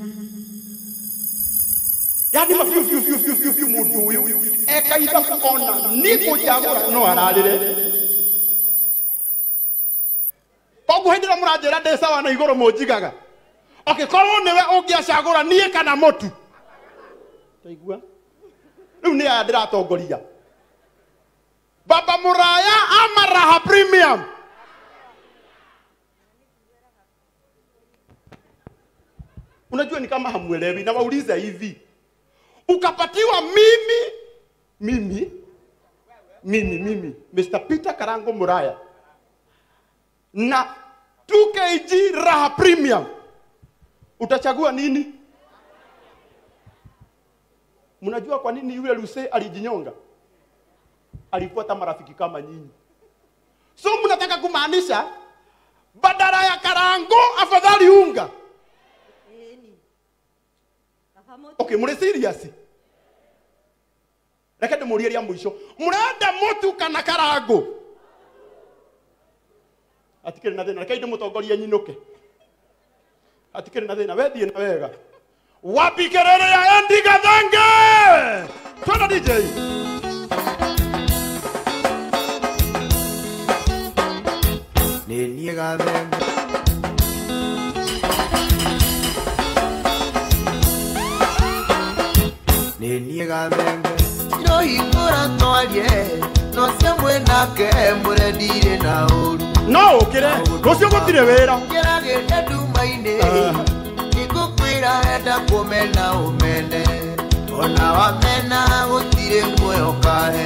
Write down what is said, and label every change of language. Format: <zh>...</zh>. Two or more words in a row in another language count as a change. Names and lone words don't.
<ki>Yani mafiu mũndũ ũyũ eka ithabu ona nĩ kũjagũra no ararĩre. Koguo hĩndĩ ĩrĩa mũranjĩra ndĩ sawa na igũrũ mũnjigaga. Korwo nĩwe ũngĩacagũra niĩ kana mũtu. Taigua? Rĩu nĩ aya ndĩratongoria.</ki> <sw>Baba Muraya ama Raha Premium? Unajua ni kama hamuelewi na wauliza hivi. Ukapatiwa mimi Mr. Peter Karango Muraya na 2 kg Raha Premium. Utachagua nini? Mnajua kwa nini yule Luse alijinyonga? Alifuata marafiki kama nyinyi. So mnataka kumaanisha badala ya Karango afadhali unga?</sw> <ki>Okay, mure serious? Reke ndĩmũrie rĩa mũico. Mũrenda mũtu kana Karango? Atikĩrĩ na thĩna, reke ndĩmũtongorie nyinũke. Atikĩrĩ na thĩna, we thiĩ na wega.</ki> <sw>Wapi kelele ya Andy Gathange? Twende DJ. Nini Gathange. Nini Gathange.</sw> <ki>Iro hingũra twarie, no cia mwenake mũrendire na ũru. No ũkĩre, rũciũ gũtirĩ wĩra. Ngeragĩte nduma-inĩ, ngũkwĩra enda kũmena ũmene, ona wamena gũtirĩ muoyo kahe.</ki>